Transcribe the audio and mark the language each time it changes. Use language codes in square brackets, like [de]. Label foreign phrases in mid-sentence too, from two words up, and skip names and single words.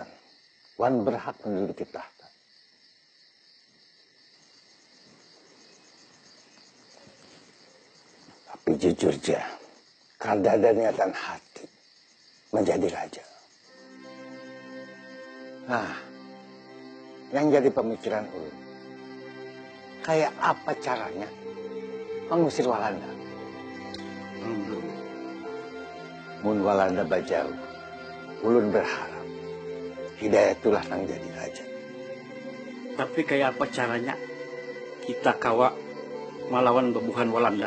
[id] Wan berhak menduduki tahta. Tapi jujur aja, Kanda ada niatan hati menjadi raja. [bjn] Nah, yang jadi pemikiran ulun, kayak apa caranya mengusir Walanda? Mun Walanda bajau, ulun berharap Hidayatullah nang jadi raja. Tapi kayak apa caranya kita kawa melawan bubuhan Walanda?